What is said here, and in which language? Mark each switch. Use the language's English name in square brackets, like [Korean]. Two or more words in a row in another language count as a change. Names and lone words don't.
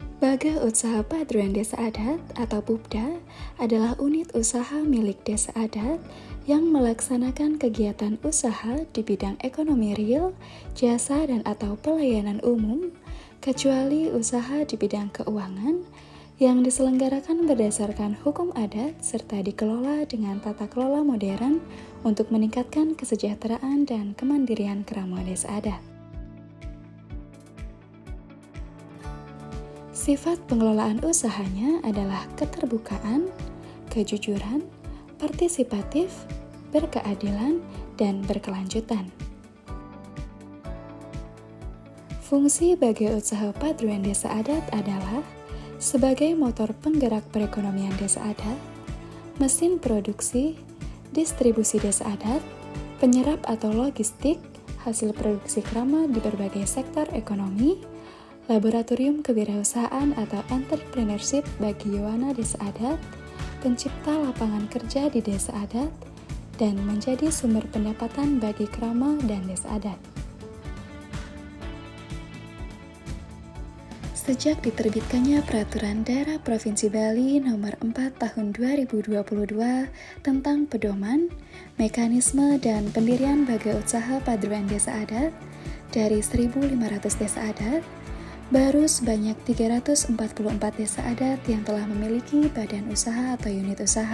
[Indonesian] Lembaga Usaha Paduan Desa Adat atau BUPDA adalah unit usaha milik desa adat yang melaksanakan kegiatan usaha di bidang ekonomi real, jasa dan atau pelayanan umum, kecuali usaha di bidang keuangan yang diselenggarakan berdasarkan hukum adat serta dikelola dengan tata kelola modern untuk meningkatkan kesejahteraan dan kemandirian kerama desa adat. Sifat pengelolaan usahanya adalah keterbukaan, kejujuran, partisipatif, berkeadilan, dan berkelanjutan. Fungsi bagi usaha paduan desa adat adalah sebagai motor penggerak perekonomian desa adat, mesin produksi, distribusi desa adat, penyerap atau logistik, hasil produksi kerama di berbagai sektor ekonomi, laboratorium kewirausahaan atau entrepreneurship bagi Yowana desa adat, pencipta lapangan kerja di desa adat, dan menjadi sumber pendapatan bagi kerama dan desa adat. Sejak diterbitkannya Peraturan Daerah Provinsi Bali Nomor 4 Tahun 2022 tentang pedoman, mekanisme, dan pendirian bagai usaha paduan desa adat dari 1.500 desa adat, baru sebanyak 344 desa adat yang telah memiliki badan usaha atau unit usaha.